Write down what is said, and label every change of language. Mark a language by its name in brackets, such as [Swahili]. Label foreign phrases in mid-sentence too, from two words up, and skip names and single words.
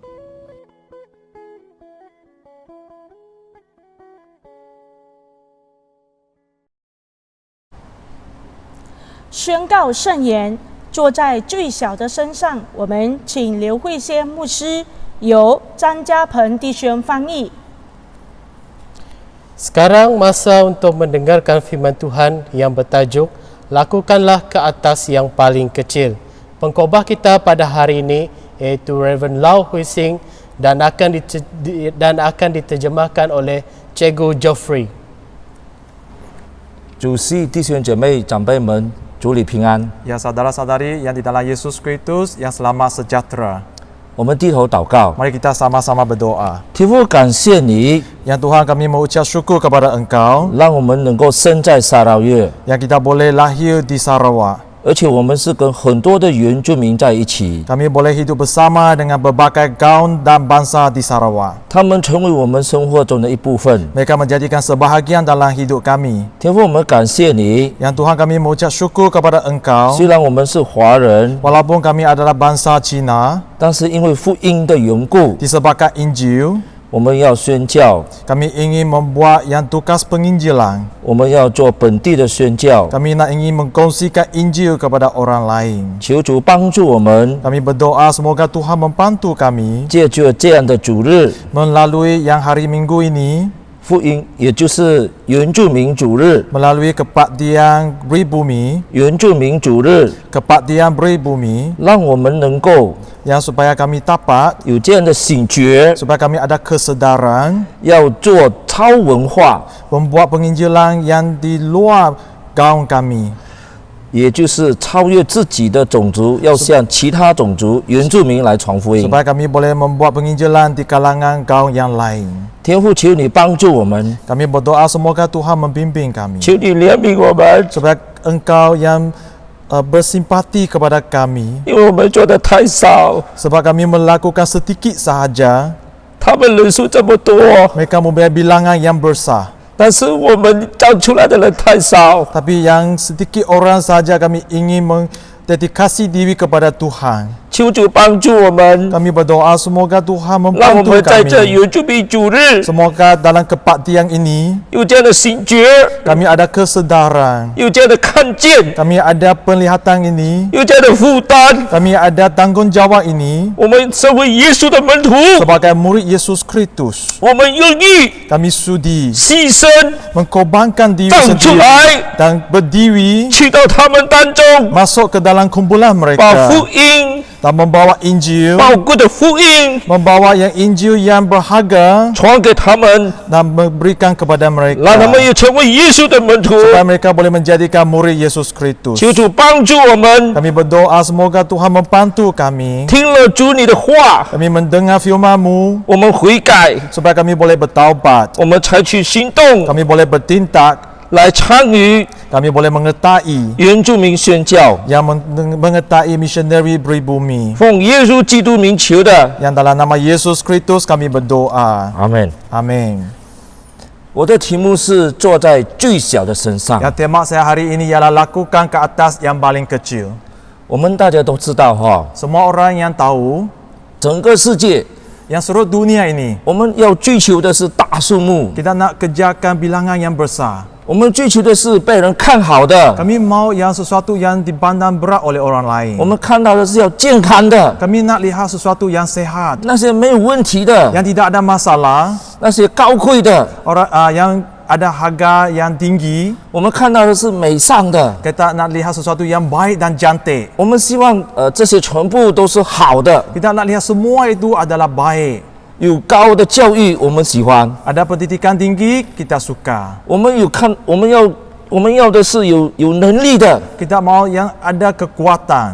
[Chinese] 宣告圣言，坐在最小的身上。我们请刘慧仙牧师由张家鹏弟兄翻译。 [Malay] Sekarang masa untuk mendengarkan firman Tuhan yang bertajuk Lakukanlah ke atas yang paling kecil. Pengkhotbah kita pada hari ini iaitu Reverend Lau Hui Sing dan akan diterjemahkan oleh Cikgu Geoffrey. [Chinese] 主席、弟兄姐妹、长辈们，主里平安。 [Malay] Ya saudara-saudari yang di dalam Yesus Kristus yang selamat sejahtera. [Chinese] 我们低头祷告， [Malay] Mari kita sama-sama berdoa. [Chinese] 天父感谢你， [Malay] Yang Tuhan kami mengucap syukur kepada Engkau [Chinese] 让我们能够生在沙劳越， [Malay] yang kita boleh lahir di Sarawak. [Chinese] 而且我们是跟很多的原住民在一起， [Malay] Kami boleh hidup bersama dengan berbagai kaum dan bangsa di Sarawak. [Chinese] 他们成为我们生活中的一部分。 [Malay] Mereka menjadikan sebahagian dalam hidup kami. [Chinese] 天父，我们感谢你， [Malay] Yang Tuhan kami mengucap syukur kepada Engkau [Chinese] 虽然我们是华人， [Malay] walaupun kami adalah bangsa Cina, [Chinese] 但是因为福音的缘故， [Malay] disebabkan Injil, [Chinese] 我们要宣教， [Malay] kami ingin membuat yang tugas penginjilan. [Chinese] 我们要做本地的宣教。 [Malay] Kami nak ingin mengkongsikan Injil kepada orang lain. [Chinese] 求主帮助我们， [Malay] Kami berdoa semoga Tuhan membantu kami [Chinese] 借着这样的主日， [Malay] melalui yang hari Minggu ini. [Chinese] 福音，也就是原住民主日。 [Malay] melalui kebaktian pribumi, [Chinese] 原住民主日 [Malay] kebaktian pribumi [Chinese] 让我们能够 [Malay] yang supaya kami dapat, [Chinese] 有这样的醒觉， [Malay] supaya kami ada kesedaran [Chinese] 要做超文化， [Malay] membuat penginjilan yang di luar gaung kami, [Chinese] 也就是超越自己的种族，要向其他种族原住民来传福音。 [Malay] supaya kami boleh membuat penginjilan di kalangan gaung yang lain. [Chinese] 天父，求你帮助我们， [Malay] Kami berdoa semoga Tuhan membimbing kami, [Chinese] 求你怜悯我们， [Malay] supaya Engkau yang bersimpati kepada kami, [Chinese] 因为我们做的太少， [Malay] sebab kami melakukan sedikit sahaja, [Chinese] 他们人数这么多， [Malay] mereka mempunyai bilangan yang besar, [Chinese] 但是我们站出来的人太少。 [Malay] tapi yang sedikit orang sahaja kami ingin mendedikasi diri kepada Tuhan. [Chinese] 求主帮助我们， [Malay] Kami berdoa semoga Tuhan [Chinese] 让我 [Malay] membantu [Chinese] 们在这 [Malay] kami. [Chinese] 原住民主日 [Malay] Semoga dalam kebaktian ini [Chinese] 有这样的醒觉， [Malay] kami ada kesedaran, [Chinese] 有这样的看见， [Malay] kami ada penglihatan ini, [Chinese] 有这样的负担。 [Malay] kami ada tanggungjawab ini [Chinese] 我们身为耶稣的门徒， [Malay] sebagai murid Yesus Kristus. [Chinese] 我们愿意 [Malay] Kami sudi [Chinese] 牺牲， [Malay] mengkorbankan diri [Chinese] 站出 [Malay] sendiri [Chinese] 来， [Malay] dan berdiri [Chinese] 去到他们当中， [Malay] masuk ke dalam kumpulan [Chinese] 把 [Malay] mereka [Chinese] 福音 [Malay] dan membawa Injil, [Chinese] 宝贵的福音 [Malay] membawa yang Injil yang berharga [Chinese] 传给他们， [Malay] dan memberikan kepada [Chinese] 让他们 [Malay] mereka [Chinese] 也成为耶稣的门徒。 [Malay] supaya mereka boleh menjadikan murid Yesus Kristus. [Chinese] 求主帮助我们， [Malay] Kami berdoa semoga Tuhan membantu kami. [Chinese] 听了主你的话， [Malay] Kami mendengar firman-Mu [Chinese] 我们悔改， [Malay] supaya kami boleh bertaubat. [Chinese] 我们采取行动 [Malay] Kami boleh bertindak. [Chinese] 来参与 [Malay] Kami boleh mengertai [Chinese] 原住民宣教。 [Malay] yang mengertai missionary pribumi. [Chinese] 奉耶稣基督名求的， [Malay] Yang dalam nama Yesus Kristus kami berdoa. [Chinese] 阿门。 [Malay] Amin. [Chinese] 我的题目是坐在最小的身上。 [Malay] Yang tema saya hari ini ialah lakukan ke atas yang paling kecil. [Chinese] 我们大家都知道哈， [Malay] Semua orang yang tahu [Chinese] 整个世界 [Malay] yang seluruh dunia ini [Chinese] 我们要追求的是大数目， [Malay] kita nak kejarkan bilangan yang besar. [Chinese] 我们追求的是被人看好的， [Malay] Kami mau yang sesuatu yang dipandang berat oleh orang lain. [Chinese] 我们看到的是要健康的， [Malay] Kami nak lihat sesuatu yang sehat, [Chinese] 那些没有问题的， [Malay] yang tidak ada masalah, [Chinese] 那些高贵的， [Malay] orang yang ada harga yang tinggi. [Chinese] 我们看到的是美善的。 [Malay] Kita nak lihat sesuatu yang baik dan cantik. [Chinese] 我们希望这些全部都是好的， [Malay] Kita nak lihat semua itu adalah baik. [Chinese] 有高的教育我们喜欢， [Malay] Ada pendidikan tinggi, kita suka. [Chinese] 我们要的是有能力的， [Malay] Kita mau yang ada kekuatan,